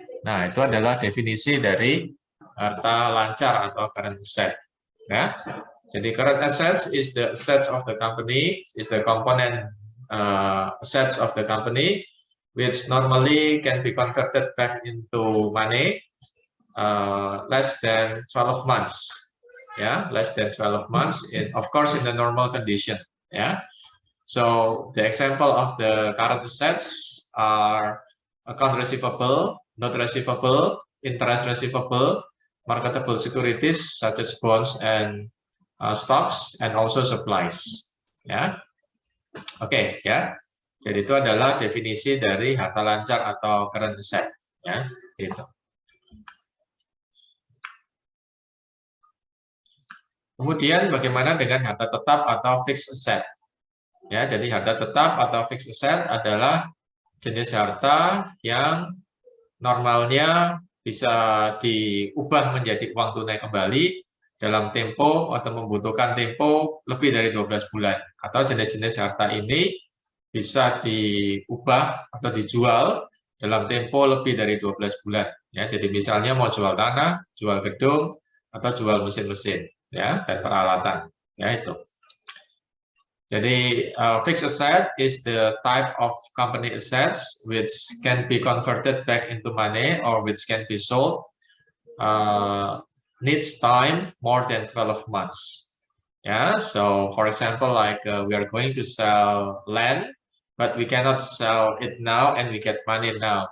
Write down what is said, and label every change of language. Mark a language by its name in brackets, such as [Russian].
[Indonesian] Nah, itu adalah definisi dari harta lancar atau current asset, ya. [English] Jadi current assets is the assets of the company, is the component assets of the company, which normally can be converted back into money less than 12 months, yeah, less than 12 months, of course in the normal condition, yeah. So the example of the current assets are account receivable, note receivable, interest receivable, marketable securities such as bonds and stocks, and also supplies, ya. [Indonesian] Oke, ya. Jadi itu adalah definisi dari harta lancar atau current asset, ya, gitu. Kemudian bagaimana dengan harta tetap atau fixed asset? Ya, jadi harta tetap atau fixed asset adalah jenis harta yang normalnya bisa diubah menjadi uang tunai kembali dalam tempo atau membutuhkan tempo lebih dari 12 bulan. Atau jenis-jenis harta ini bisa diubah atau dijual dalam tempo lebih dari 12 bulan. Ya, jadi misalnya mau jual tanah, jual gedung, atau jual mesin-mesin ya dan peralatan. Ya itu. [English] Jadi fixed asset is the type of company assets which can be converted back into money or which can be sold. Needs time more than 12 months. Yeah, so for example, like we are going to sell land, but we cannot sell it now and we get money now.